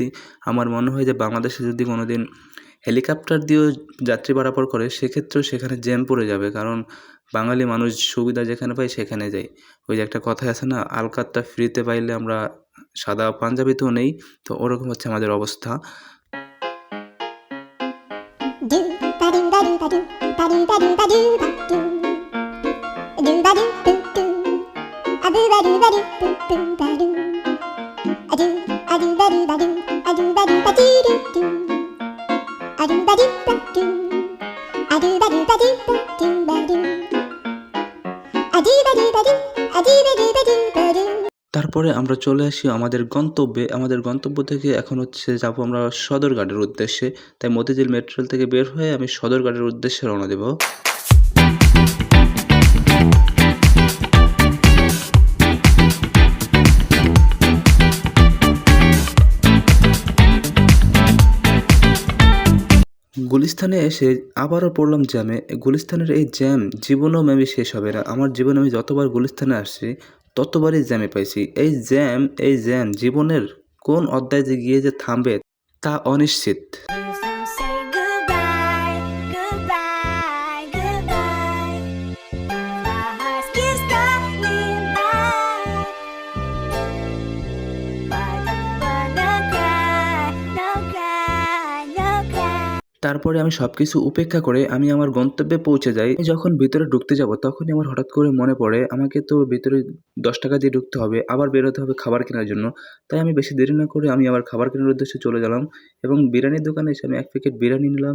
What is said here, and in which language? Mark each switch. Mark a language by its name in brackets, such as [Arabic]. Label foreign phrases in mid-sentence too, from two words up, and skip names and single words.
[Bangla] আমার মনে হয় যে বাংলাদেশে যদি কোনোদিন হেলিকপ্টার দিয়েও যাত্রী পারাপার করে সেক্ষেত্রেও সেখানে জ্যাম পড়ে যাবে। কারণ বাঙালি মানুষ সুবিধা যেখানে পায় সেখানে যায়। ওই যে একটা কথাই আছে না, আলকাতরা ফ্রিতে পাইলে আমরা সাদা পাঞ্জাবিতেও নেই। তো ওরকম হচ্ছে আমাদের অবস্থা। Do ba do ba do ba do ba do ba do ba do ba do ba do boo doo a boo ba do ba do boo boo ba do a do ba do ba do a do ba do ba do do do a do ba do ba do a do ba do ba do ba do ba do a do ba do ba do a do ba do ba do ba do তারপরে আমরা চলে আসি আমাদের গন্তব্যে। আমাদের গন্তব্য থেকে এখন হচ্ছে যাবো আমরা সদরঘাটের উদ্দেশ্যে। তাই মতিঝিল মেট্রো রেল থেকে বের হয়ে আমি সদরঘাটের উদ্দেশ্যে রওনা দেব। গুলিস্তানে এসে আবারও পড়লাম জ্যামে। গুলিস্তানের এই জ্যাম জীবনেও মেবি শেষ হবে না। আমার জীবনে আমি যতবার গুলিস্তানে আসছি ততবারই জ্যামে পাইছি। এই জ্যাম জীবনের কোন অধ্যায়ে যে গিয়ে যে থামবে তা অনিশ্চিত। [English] So say goodbye, goodbye, goodbye. My heart keeps calling by, but don't wanna cry, no cry, no cry. [Bangla] তারপরে আমি সবকিছু উপেক্ষা করে আমি আমার গন্তব্যে পৌঁছে যাই। আমি যখন ভিতরে ঢুকতে যাব তখনই আমার হঠাৎ করে মনে পড়ে আমাকে তো ভিতরে ৳১০ দিয়ে ঢুকতে হবে। আবার বেরোতে হবে খাবার কেনার জন্য। তাই আমি বেশি দেরি না করে আমি আবার খাবার কেনার উদ্দেশ্যে চলে গেলাম এবং বিরিয়ানির দোকানে এসে আমি ১ প্যাকেট বিরিয়ানি নিলাম।